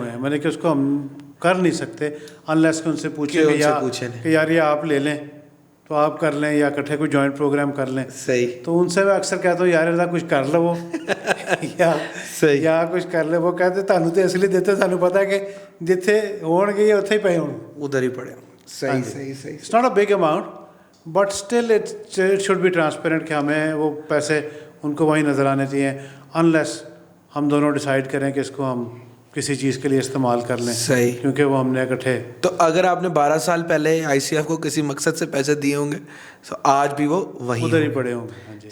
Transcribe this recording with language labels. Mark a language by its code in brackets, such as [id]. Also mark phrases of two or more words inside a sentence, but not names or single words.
[ur] میں نے کہ اس کو ہم کر نہیں سکتے انلیس کہ ان سے پوچھیں کہ یار یہ آپ لے لیں تو آپ کر لیں یا اکٹھے کوئی جوائنٹ پروگرام کر لیں. صحیح. تو ان سے میں اکثر کہتا ہوں یار کچھ کر لو وہ یا کچھ کر لے. [pa] وہ کہتے تانوں تو اس لیے دیتے سانوں پتا کہ جتھے ہون گے اتھے ہی پے ہون [ur] ادھر ہی پڑے. صحیح صحیح صحیح. [en] It's not a big amount but still it should be transparent [ur] کہ ہمیں وہ پیسے ان کو وہیں نظر آنے چاہیے انلیس ہم دونوں ڈیسائیڈ کریں کہ اس کو ہم کسی چیز کے لیے استعمال کر لیں. صحیح. کیونکہ وہ ہم نے اکٹھے. تو اگر آپ نے 12 سال پہلے آئی سی ایف کو کسی مقصد سے پیسے دیے ہوں گے تو آج بھی وہ وہیں ادھر ہی پڑے ہوں گے.